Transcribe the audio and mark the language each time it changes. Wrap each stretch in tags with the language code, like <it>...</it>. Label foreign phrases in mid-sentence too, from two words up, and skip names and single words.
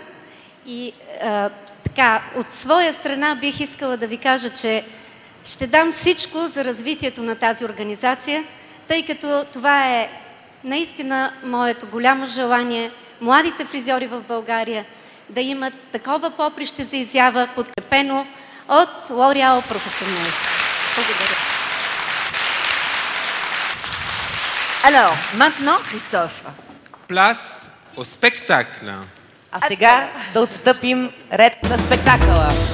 <bg>И така, от своя страна бих искала да ви кажа, че ще дам всичко за развитието на тази организация, тъй като това е наистина моето голямо желание младите фризьори в България да имат такова поприще за изява, подкрепено от L'Oréal Professionnel. Благодаря.</bg> <fr>Alors, maintenant, Christophe. Place au spectacle.</fr> <bg>А сега да отстъпим ред на спектакъла.</bg>